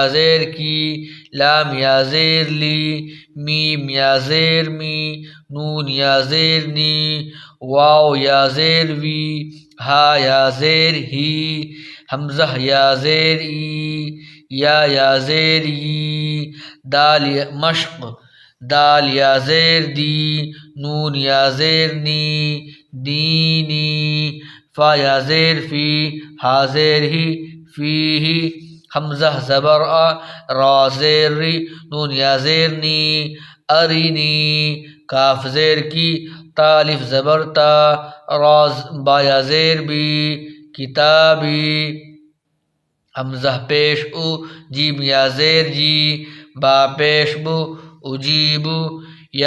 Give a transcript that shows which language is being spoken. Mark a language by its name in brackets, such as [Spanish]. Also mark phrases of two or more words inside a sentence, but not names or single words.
[Urdu] زیر کی، لام یا زیر لی، میم یا زیر می، نون یا زیر نی، واو یا زیر وی، ہا یا زیر ہی، حمزہ یا زیر ای، یا زیر ی، دال مشق، دال یا زیر دی، نون یا زیر نی، دینی، فا یا زیر فی، ہا زیر ہی، فی ہی، حمزہ زبر آ، را زیر ری، نون یا زیر نی، ارینی، کاف زیر کی، تا الف زبر تا، را با یا زیر بی، کتابی، حمزہ پیش او، جیم یا زیر جی، با پیش بو، اجیبو، یا